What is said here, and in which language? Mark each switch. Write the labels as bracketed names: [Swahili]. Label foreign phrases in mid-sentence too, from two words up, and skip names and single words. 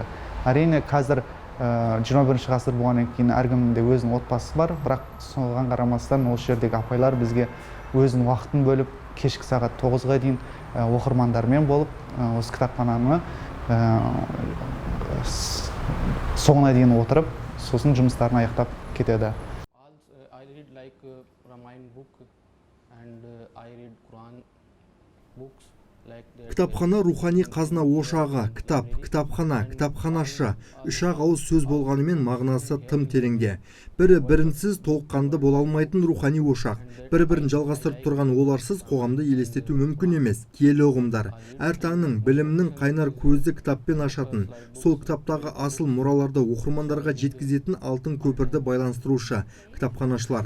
[Kazakh] Әрине қазір 21 ғасыр болғаннан кейін әркімнің де өзінің отбасы бар, бірақ соған қарамастан осы жердегі апайлар бізге өзінің уақытын бөліп, кешкі сағат 9-ға дейін оқырмандармен болып, осы кітапхананы соңына дейін отырып, сосын жұмыстарын аяқтап кетеді. [English] I read like Ramayana book and I read Quran books like that. [Kazakh] Кітапхана рухани қазына ошағы, кітап, кітапхана, кітапханашы, үш-ақ ауыз сөз болғанымен мағынасы тым тереңде. Бірі-бірінсіз толыққанды бола алмайтын рухани ошақ. Бірі-бірін жалғастырып тұрған оларсыз қоғамды елестету мүмкін емес. Киелі ұғымдар. Әр таңның, білімнің қайнар көзді кітаппен ашатын, сол кітаптағы асыл мұраларды оқырмандарға жеткізетін алтын көпірді байланыстырушы кітапханашылар.